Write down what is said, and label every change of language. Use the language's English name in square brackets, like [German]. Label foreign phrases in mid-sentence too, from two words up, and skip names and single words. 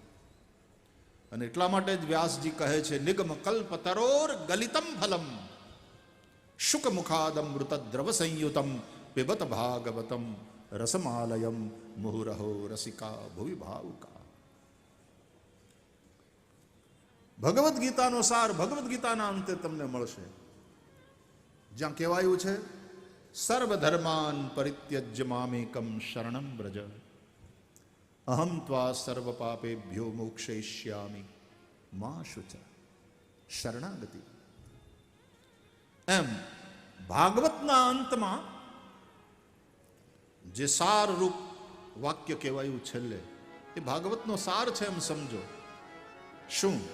[Gujarati] અને એટલા માટે જ વ્યાસજી કહે છે, [Sanskrit] निगम कल्प तरोर गलितम फलम शुक मुखादम मृत द्रव संयुतम पिबत भागवतम रसमालयम मुहुरहो रसिका भुवि भावुका. [Gujarati] ભગવદ્ ગીતાનો સાર ભગવદ્ ગીતાના અંતે તમને મળશે, જ્યાં કહેવાયું છે [Sanskrit] सर्वधर्मान परित्यज्य मामेकम शरणम व्रज अहम त्वा सर्व पापेभ्यो मोक्षयिष्यामि मा शुच. [Gujarati] શરણાગતિ. એમ ભાગવતના અંતમાં જે સારરૂપ વાક્ય કહેવાયું છેલ્લે, એ ભાગવતનો સાર છે એમ સમજો. શું?